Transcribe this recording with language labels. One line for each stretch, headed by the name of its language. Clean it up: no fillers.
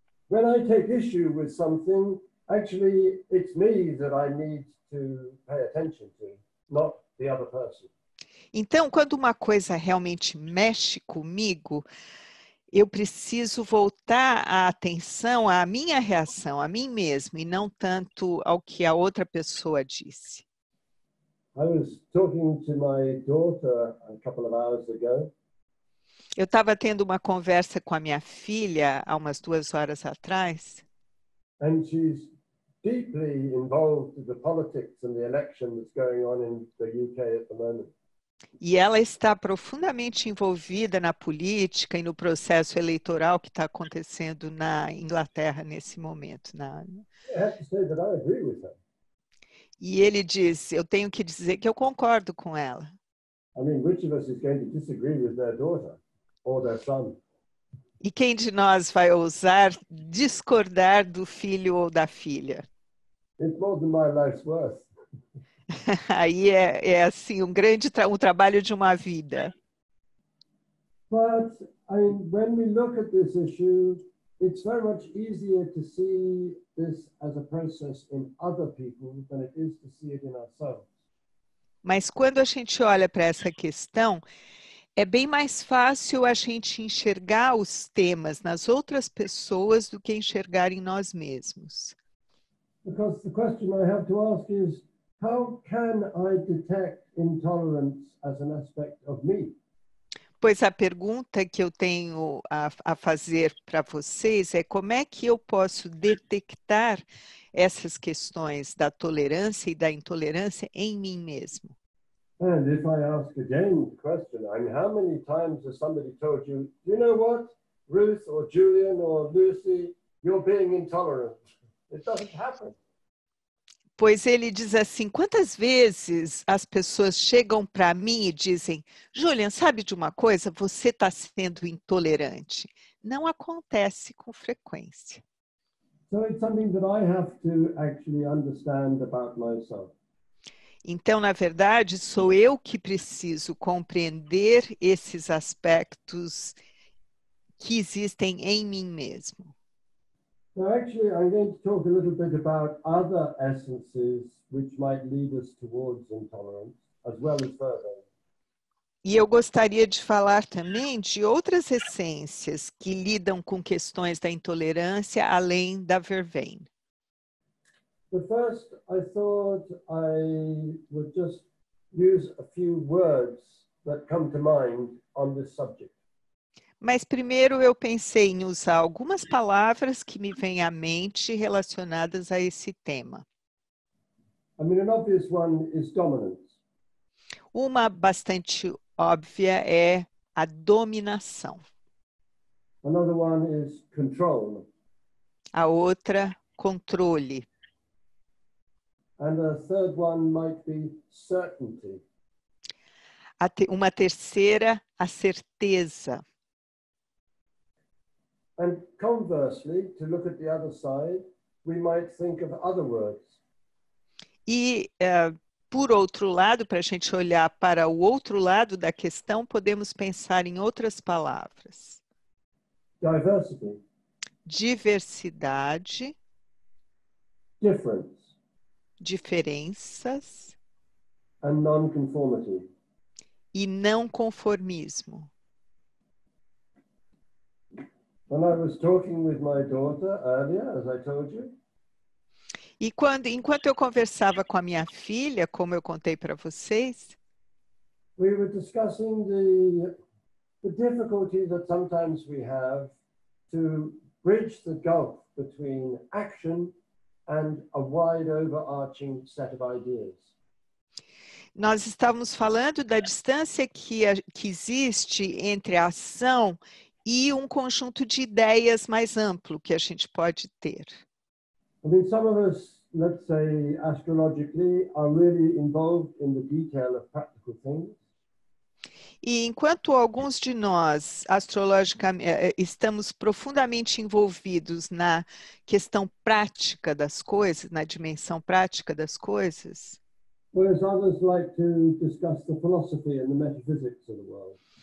English: When I take issue with something, actually it's me that I need to pay attention to, not the other person.
Portuguese: Então, quando uma coisa realmente mexe comigo, eu preciso voltar a atenção à minha reação, a mim mesmo, e não tanto ao que a outra pessoa disse.
English: I was talking to my daughter a couple of hours ago.
Portuguese: Eu estava tendo uma conversa com a minha filha há umas 2 horas atrás.
English: And she's deeply involved in the politics and the election that's going on in the UK at the moment.
Portuguese: E ela está profundamente envolvida na política e no processo eleitoral que está acontecendo na Inglaterra nesse momento.
English: I have to say that I agree with her.
Portuguese: E ele diz, eu tenho que dizer que eu concordo com ela.
English: I mean, which of us is going to disagree with their daughter or their son?
Portuguese: E quem de nós vai ousar discordar do filho ou da filha?
English: It's more than my life's worth.
Portuguese: Aí é assim, um trabalho de uma vida.
English: But I mean, when we look at this issue, it's very much easier to see this as a process in other people than it is to see it in ourselves.
Portuguese: Mas quando a gente olha para essa questão, é bem mais fácil a gente enxergar os temas nas outras pessoas do que enxergar em nós mesmos.
English: Because the question I have to ask is, how can I detect intolerance as an aspect of me?
Portuguese: Pois a pergunta que eu tenho a fazer para vocês é como é que eu posso detectar essas questões da tolerância e da intolerância em mim mesmo?
English: And if I ask again the question, I mean, how many times has somebody told you, you know what, Ruth or Julian or Lucy, you're being intolerant? It doesn't happen.
Portuguese: Pois ele diz assim, quantas vezes as pessoas chegam para mim e dizem, Julian, sabe de uma coisa? Você está sendo intolerante. Não acontece com frequência.
English: So it's something that I have to actually understand about myself.
Portuguese: Então, na verdade, sou eu que preciso compreender esses aspectos que existem em mim mesmo.
English: So actually, I'm going to talk a little bit about other essences which might lead us towards intolerance, as well as further.
Portuguese: E eu gostaria de falar também de outras essências que lidam com questões da intolerância além da verveine.
English: But first, I thought I would just use a few words that come to mind on this subject.
Portuguese: Mas primeiro eu pensei em usar algumas palavras que me vêm à mente relacionadas a esse tema.
English: I mean, an obvious one is dominance.
Portuguese: Uma bastante óbvia é a dominação.
English: Another one is control.
Portuguese: A outra, controle.
English: And a third one might be certainty.
Portuguese: Uma terceira, a certeza.
English: And conversely, to look at the other side, we might think of other words.
Portuguese: E, por outro lado, para a gente olhar para o outro lado da questão, podemos pensar em outras palavras.
English: Diversity,
Portuguese: Diversidade,
English: difference,
Portuguese: diferenças
English: and non-conformity.
Portuguese: e não conformismo.
English: When I was talking with my daughter earlier, as I told you,
Portuguese: E enquanto eu conversava com a minha filha, como eu contei para vocês,
English: we were discussing the difficulty that sometimes we have to bridge the gulf between action and a wide overarching set of ideas.
Portuguese: nós estávamos falando da distância que existe entre a ação e um conjunto de ideias mais amplo que a gente pode ter.
English: I mean, some of us, let's say astrologically, are really involved in the detail of practical things.
Portuguese: E enquanto alguns de nós, astrologicamente, estamos profundamente envolvidos na questão prática das coisas, na dimensão prática das coisas,
English: Whereas others like to discuss the philosophy and the metaphysics of the world.